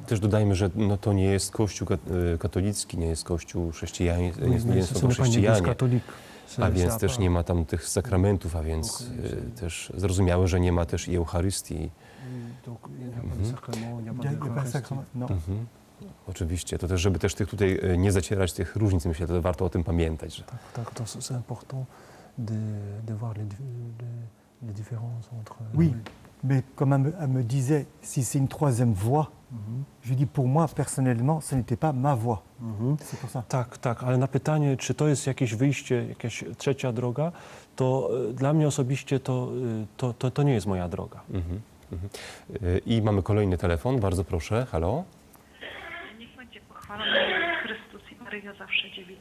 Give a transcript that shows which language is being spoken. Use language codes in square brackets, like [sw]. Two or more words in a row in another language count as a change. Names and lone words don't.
[pl] Też dodajmy, że to nie jest Kościół katolicki, nie jest Kościół chrześcijański, nie są to chrześcijanie, a więc też nie ma tam tych sakramentów, a więc też zrozumiałe, że nie ma też i Eucharystii. [fr] Non. [pl] Oczywiście, to też, żeby też tych tutaj nie zacierać tych różnic, myślę, to warto o tym pamiętać. Że... Tak, to jest [fr] important de voir les différences entre... Oui, mais comme elle me disait, si c'est une troisième voie, je dis pour moi personnellement, ce n'était pas ma voie. C'est pour ça. [pl] Tak, ale na pytanie, czy to jest jakieś wyjście, jakaś trzecia droga, to dla mnie osobiście to nie jest moja droga. I mamy kolejny telefon, bardzo proszę, halo. Niech będzie pochwalony Jezus Chrystus i Maryja zawsze dziewica.